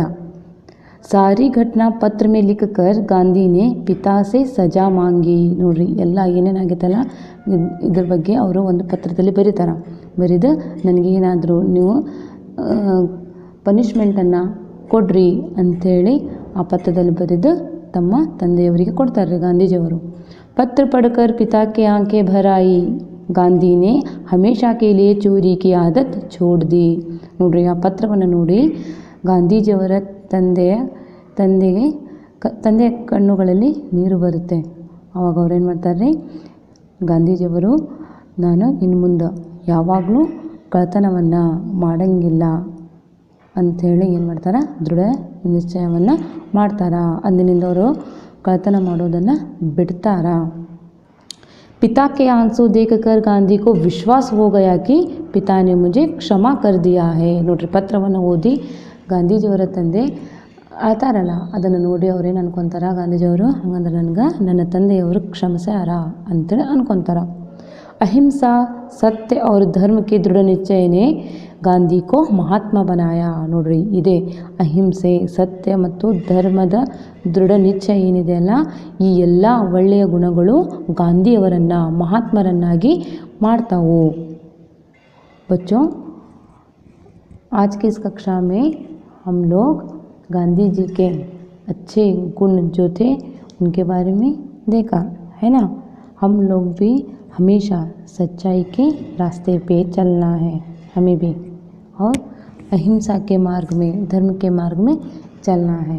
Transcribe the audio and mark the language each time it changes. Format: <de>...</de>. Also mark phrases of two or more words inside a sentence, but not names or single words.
<hi>सारी घटना पत्र मेले लिख कर गांधी ने पिता से सजा मांगी.</hi> <kn>ನೋಡ್ರಿ, ಎಲ್ಲ ಏನೇನಾಗಿತ್ತಲ್ಲ ಇದ್ರ ಬಗ್ಗೆ ಅವರು ಒಂದು ಪತ್ರದಲ್ಲಿ ಬರೀತಾರೆ. ಬರೆದು ನನಗೇನಾದರೂ ನೀವು ಪನಿಷ್ಮೆಂಟನ್ನು ಕೊಡ್ರಿ ಅಂಥೇಳಿ ಆ ಪತ್ರದಲ್ಲಿ ಬರೆದು ತಮ್ಮ ತಂದೆಯವರಿಗೆ ಕೊಡ್ತಾರೆ ರೀ ಗಾಂಧೀಜಿಯವರು.</kn> <hi>पत्र पढ़कर पिता की आंखें भर आई. ಗಾಂಧಿ ने हमेशा के लिए चोरी की आदत छोड़ दी.</hi> <kn>ನೋಡ್ರಿ, ಆ ಪತ್ರವನ್ನು ನೋಡಿ ಗಾಂಧೀಜಿಯವರ ತಂದೆಯ ಕಣ್ಣುಗಳಲ್ಲಿ ನೀರು ಬರುತ್ತೆ. ಆವಾಗ ಅವ್ರೇನು ಮಾಡ್ತಾರೆ ರೀ, ಗಾಂಧೀಜಿಯವರು ನಾನು ಇನ್ನು ಮುಂದೆ ಯಾವಾಗಲೂ ಕಳ್ಳತನವನ್ನು ಮಾಡೋಂಗಿಲ್ಲ ಅಂಥೇಳಿ ಏನು ಮಾಡ್ತಾರೆ, ದೃಢ ನಿಶ್ಚಯವನ್ನು ಮಾಡ್ತಾರೆ. ಅಂದಿನಿಂದ ಅವರು ಕಳ್ಳತನ ಮಾಡೋದನ್ನು ಬಿಡ್ತಾರಾ.</kn> <hi>पिता के आंसू देखकर गांधी को विश्वास हो गया कि पिता ने मुझे क्षमा कर दिया है.</hi> <kn>ನೋಡ್ರಿ, ಪತ್ರವನ್ನು ಓದಿ ಗಾಂಧೀಜಿಯವರ ತಂದೆ ಅಳ್ತಾರಲ್ಲ, ಅದನ್ನು ನೋಡಿ ಅವ್ರೇನು ಅನ್ಕೊತಾರ, ಗಾಂಧೀಜಿಯವರು ಹಂಗಂದ್ರೆ ನನ್ನ ತಂದೆಯವರು ಕ್ಷಮಿಸ್ಯಾರ ಅಂತೇಳಿ ಅನ್ಕೊತಾರ.</kn> <hi>अहिंसा सत्य और धर्म के दृढ़ निश्चय ने गांधी को महात्मा बनाया.</hi> <kn>ನೋಡ್ರಿ, ಇದೇ ಅಹಿಂಸೆ, ಸತ್ಯ ಮತ್ತು ಧರ್ಮದ ದೃಢ ನಿಶ್ಚಯ ಏನಿದೆ ಅಲ್ಲ, ಈ ಎಲ್ಲ ಒಳ್ಳೆಯ ಗುಣಗಳು ಗಾಂಧಿಯವರನ್ನು ಮಹಾತ್ಮರನ್ನಾಗಿ ಮಾಡ್ತಾವು.</kn> <hi>बच्चों, आज की इस कक्षा में हम लोग गांधी जी के अच्छे गुण जो थे उनके बारे में देखा है ना. हम लोग भी हमेशा सच्चाई के रास्ते पे चलना है हमें भी, और अहिंसा के मार्ग में, धर्म के मार्ग में चलना है.</hi>